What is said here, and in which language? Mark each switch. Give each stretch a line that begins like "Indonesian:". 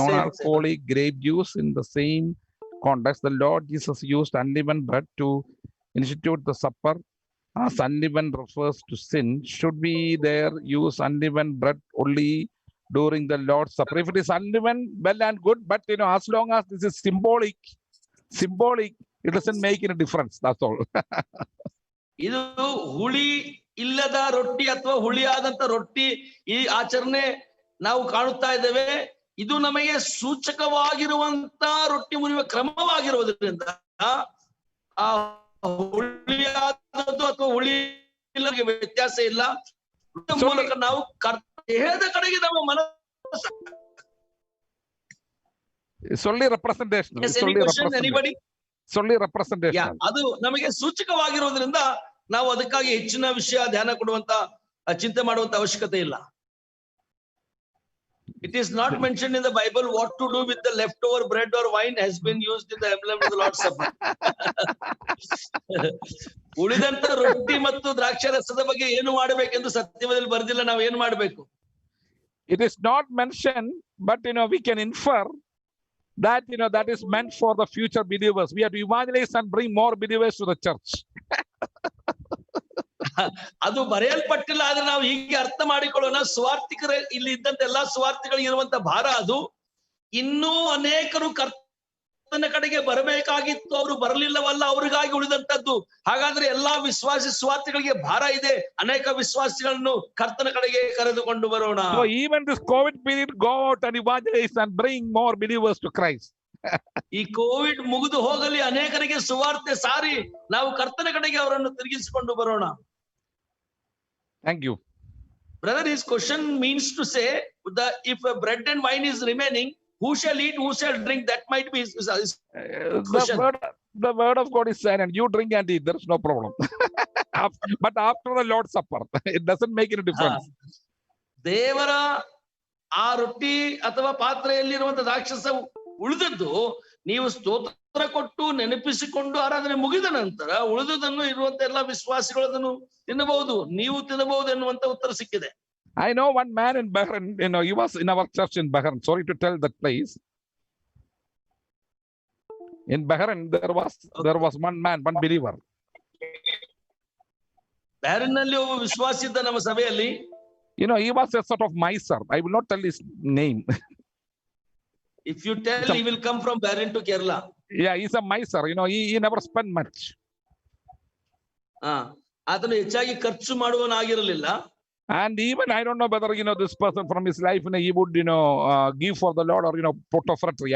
English: non-alcoholic grape juice. In the same context, the Lord Jesus used unleavened bread to institute the supper. As unleavened refers to sin, should we there use unleavened bread only during the Lord's Supper? If it is unleavened, well and good, but as long as this is symbolic, it doesn't make any difference. That's all.
Kannada: ಇದು ಹುಳಿ ಇಲ್ಲದ ರೊಟ್ಟಿ ಅಥವಾ ಹುಳಿಯಾದಂತ ರೊಟ್ಟಿ ಈ ಆಚರಣೆ ನಾವು ಕಾಣುತ್ತಾ ಇದ್ದೇವೆ. ಇದು ನಮಗೆ ಸೂಚಕವಾಗಿರುವಂತ ರೊಟ್ಟಿ ಮುರಿಯುವ ಕ್ರಮವಾಗಿರುವುದರಿಂದ ಆ ಹುಳಿಯಾದದ್ದು ಅಥವಾ ಹುಳಿ ಇಲ್ಲಗೆ ವ್ಯತ್ಯಾಸ ಇಲ್ಲ. ಮೂಲಕ ನಾವು ದೇಹದ ಕಡೆಗೆ ನಮ್ಮ ಮನಸ್ಸು.
English: It's only representation. Yes, any question, anybody? It's only representation.
Kannada: ಅದು ನಮಗೆ ಸೂಚಕವಾಗಿರುವುದರಿಂದ ನಾವು ಅದಕ್ಕಾಗಿ ಹೆಚ್ಚಿನ ವಿಷಯ ಧ್ಯಾನ ಕೊಡುವಂತ ಚಿಂತೆ ಮಾಡುವಂತ ಅವಶ್ಯಕತೆ ಇಲ್ಲ.
English: It is not mentioned in the Bible what to do with the leftover bread or wine has been used in the emblem of the Lord's Supper.
Kannada: ಉಳಿದಂತ ರೊಟ್ಟಿ ಮತ್ತು ದ್ರಾಕ್ಷಾರಸದ ಬಗ್ಗೆ ಏನು ಮಾಡಬೇಕೆಂದು ಸತ್ಯವೇದದಲ್ಲಿ ಬರೆದಿಲ್ಲ. ನಾವು ಏನು ಮಾಡಬೇಕು?
English: It is not mentioned, but we can infer that that is meant for the future believers. We have to evangelize and bring more believers to the church.
Kannada: ಅದು ಬರೆಯಲ್ಪಟ್ಟಿಲ್ಲ, ಆದ್ರೆ ನಾವು ಹೀಗೆ ಅರ್ಥ ಮಾಡಿಕೊಳ್ಳೋಣ. ಸ್ವಾರ್ಥಿಕರ ಇಲ್ಲಿ ಇದ್ದಂತ ಎಲ್ಲಾ ಸ್ವಾರ್ಥಿಗಳಿಗೆ ಇರುವಂತ ಭಾರ ಅದು. ಇನ್ನೂ ಅನೇಕರು ಕರ್ತನ ಕಡೆಗೆ ಬರಬೇಕಾಗಿತ್ತು, ಅವರು ಬರಲಿಲ್ಲವಲ್ಲ, ಅವ್ರಿಗಾಗಿ ಉಳಿದಂತದ್ದು. ಹಾಗಾದ್ರೆ ಎಲ್ಲಾ ವಿಶ್ವಾಸಿ ಸ್ವಾರ್ಥಿಗಳಿಗೆ ಭಾರ ಇದೆ. ಅನೇಕ ವಿಶ್ವಾಸಿಗಳನ್ನು ಕರ್ತನ ಕಡೆಗೆ ಕರೆದುಕೊಂಡು ಬರೋಣ.
English: So even this COVID period, go out and evangelize and bring more believers to Christ.
Kannada: ಈ ಕೋವಿಡ್ ಮುಗಿದು ಹೋಗಲಿ, ಅನೇಕರಿಗೆ ಸುವಾರ್ತೆ ಸಾರಿ ನಾವು ಕರ್ತನ ಕಡೆಗೆ ಅವರನ್ನು ತಿರುಗಿಸಿಕೊಂಡು ಬರೋಣ.
English: Thank you. Brother, his question means to say that if a bread and wine is remaining, who shall eat, who shall drink? That might be his question. The word of God is silent. You drink and eat. There is no problem. But after the Lord's Supper, it doesn't make any difference.
Kannada: ದೇವರ ಆ ರೊಟ್ಟಿ ಅಥವಾ ಪಾತ್ರೆಯಲ್ಲಿರುವಂತ ದ್ರಾಕ್ಷಸ ಉಳಿದದ್ದು ನೀವು ಸ್ತೋತ್ರ ಕೊಟ್ಟು ನೆನಪಿಸಿಕೊಂಡು ಆರಾಧನೆ ಮುಗಿದ ನಂತರ ಉಳಿದುದನ್ನು ಇರುವಂತ ಎಲ್ಲಾ ವಿಶ್ವಾಸಿಗಳು ಅದನ್ನು ತಿನ್ನಬಹುದು, ನೀವು ತಿನ್ನಬಹುದು ಎನ್ನುವಂತ ಉತ್ತರ ಸಿಕ್ಕಿದೆ.
English: I know one man in Bahrain, he was in our church in Bahrain. Sorry to tell that place. In Bahrain, there was one man, one believer.
Kannada: Bahrain ನಲ್ಲಿ ಒಬ್ಬ ವಿಶ್ವಾಸಿ ಇದ್ದ ನಮ್ಮ ಸಭೆಯಲ್ಲಿ.
English: He was a sort of miser. I will not tell his name. If you tell, he will come from Bahrain to Kerala. Yeah, he's a miser. He never spent much.
Kannada: ಆತನು ಹೆಚ್ಚಾಗಿ ಖರ್ಚು ಮಾಡುವನಾಗಿರಲಿಲ್ಲ.
English: And even I don't know whether this person from his life he would give for the Lord or put off fratry.